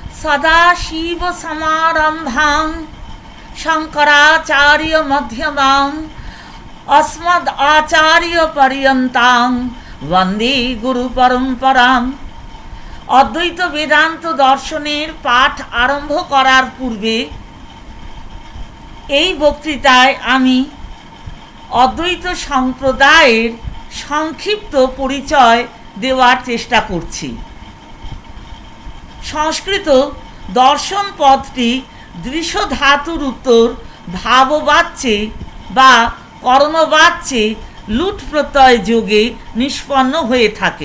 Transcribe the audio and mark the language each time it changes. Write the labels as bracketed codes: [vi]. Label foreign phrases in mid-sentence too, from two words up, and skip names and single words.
[sa] सदाशिवसमारम्भां शङ्कराचार्यमध्यमाम् अस्मद् आचार्यपर्यन्तां वन्दे गुरुपरम्पराम्। [bn] অদ্বৈত বেদান্ত দর্শনের পাঠ আরম্ভ করার পূর্বে এই বক্তৃতায় আমি অদ্বৈত সম্প্রদায়ের সংক্ষিপ্ত পরিচয় দেওয়ার চেষ্টা করছি। সংস্কৃত দর্শন পদটি দৃশ্য ধাতুর উত্তর ভাববাচ্যে বা কর্ণবাচ্যে লুট প্রত্যয় যোগে নিষ্পন্ন হয়ে থাকে।